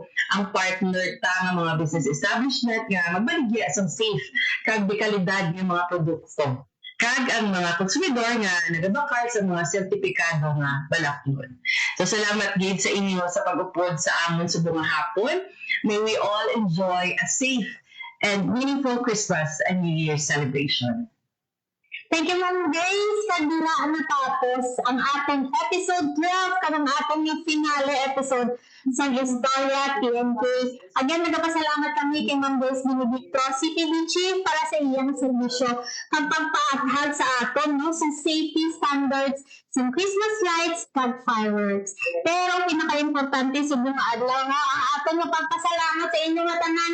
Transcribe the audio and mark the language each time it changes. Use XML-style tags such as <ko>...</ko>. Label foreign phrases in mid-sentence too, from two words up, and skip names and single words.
<hil>Ang partner ta nga mga business establishment nga magbaligya sa safe kag dekalidad ng mga produkto. Kag ang mga konsumidor nga nagabakal sa mga sertipikado nga balakyon. So salamat gid sa inyo sa pag-upod sa amon subong hapon.</hil> <en>May we all enjoy a safe and meaningful Christmas and New Year celebration. Thank you,</en> <tl>Ma'am Grace. Kagdira natapos ang ating episode 12 kanang ating yung finale episode sa Istorya TNK.</tl> <hil>Again, nagpasalamat kami kay Ma'am Grace Benedicto, CPD Chief, para sa iyang serbisyo kang pagpaathag sa aton, no, sa</hil> <en>safety standards</en> <hil>sa</hil> <en>Christmas lights</en> <hil>kag fireworks. Pero pinaka-importante sa mga adlaw nga ang aton nga pagpasalamat sa inyo nga tanan.</hil>